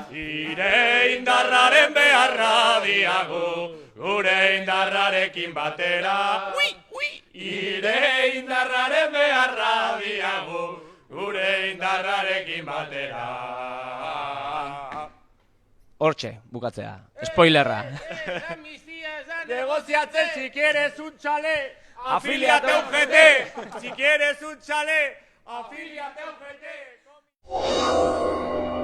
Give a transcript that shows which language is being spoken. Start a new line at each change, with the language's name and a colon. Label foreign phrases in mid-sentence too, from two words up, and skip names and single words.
Basque: Ire indarraren beharra diagu, gure indarrarekin batera. Ire indarraren beharra diagu, gure indarrarekin batera. Hortxe, bukatzea. Spoilerra.
Spanish: Negociate si quieres un chalet, afíliate a UGT. Si quieres un chalet, afíliate a UGT.